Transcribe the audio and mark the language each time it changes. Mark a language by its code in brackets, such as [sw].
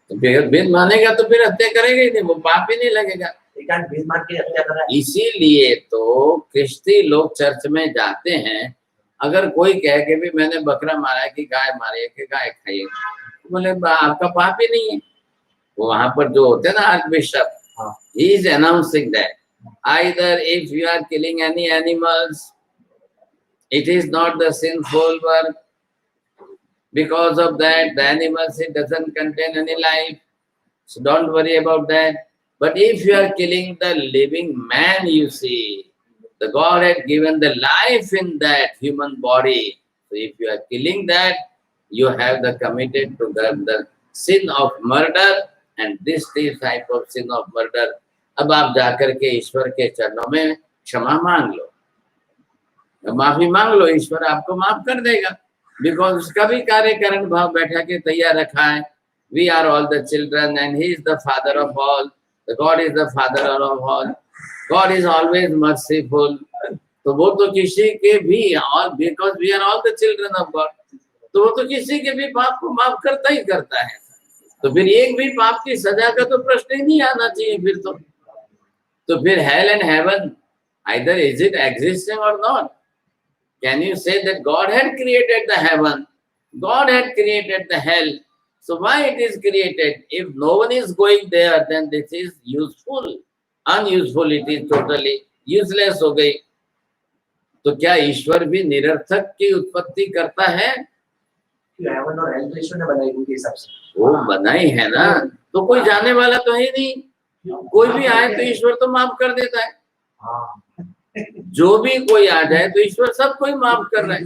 [hi] तो भेद मानेगा तो फिर हत्या करेगा ही नहीं, वो पाप ही नहीं लगेगा। एकांत भेद मान के हत्या कर रहा है। इसीलिए तो क्रिस्ती लोग चर्च में जाते हैं, अगर कोई कहे कि भी मैंने बकरा मारा है कि गाय मारी है कि गाय खाई है, बोले आपका पाप ही नहीं है। वो वहां पर जो होते हैं ना [en] Archbishop, he is announcing that either if you are killing any animals, it is not the sinful work. Because of that, the animals, it doesn't contain any life, so don't worry about that. But if you are killing the living man, you see, the God had given the life in that human body. So if you are killing that, you have the committed to the sin of murder, and this type of sin of murder. [hi] अब आप जाकर के ईश्वर के चरणों में क्षमा मांग लो, माफी मांग लो, ईश्वर आपको माफ कर देगा। बिकॉज उसका भी कार्य कारण भाव बैठा के तैयार रखा है। [en] We are all the children and he is the father of all, the God is the father of all, God is always merciful. [hi] तो वो तो किसी के भी, और [en] because we are all the children of God, [hi] तो वो तो किसी के भी पाप को माफ करता ही करता है। तो फिर एक भी पाप की सजा का तो प्रश्न ही नहीं आना चाहिए फिर तो फिर [en] Hell and heaven, either is it existing और not. Can you say that God had created the heaven, God had created the hell, so why it is created? If no one is going there, then this is useful. Unuseful, it is totally useless [hi] हो गई। तो क्या ईश्वर भी निरर्थक की उत्पत्ति करता है? हेवन और हेल तो ईश्वर ने बनाई उनके हिसाब से, वो बनाई है ना, तो कोई जाने वाला तो है नहीं। कोई भी आए तो ईश्वर तो माफ कर देता है। जो भी कोई आ जाए तो ईश्वर सबको ही माफ कर रहा है।